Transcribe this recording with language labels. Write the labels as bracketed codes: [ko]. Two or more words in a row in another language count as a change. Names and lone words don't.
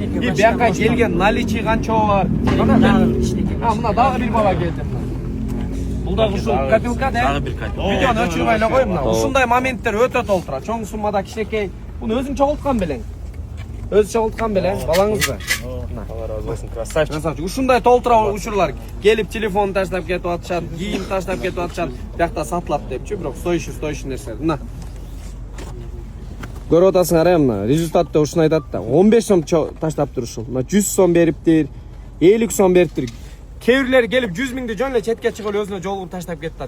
[ky] И бияка келген наличий канча бар? Мына дагы бир бала келди. Бул дагы ушул копилка да. Дагы бир копилка. Видеону өчүрбөй эле кой мына. Ушундай моменттер өтө толтура. Чоң суммада кичинекей. Буну өзүң чогулткан белең. Өзү чогулткан белең балаңызды. [tr] Allah razı olsun, [ky] красавчик. Красавчик. Ушундай толтура учурлар келип телефон таштап кетип атышат, кийим таштап кетип атышат. Биякта сатылат депчи, бирок стоящий нерсе. Мына. Көрүп атасыңар, мына результатты ушуну айтат да. 15 сом таштаптыр ушул. Мына 100 сом бериптир, 50 сом бериптир. Кээ бирлери келип 100 миңди жөн эле четке чыгып өзүнө жолугуп таштап кетти.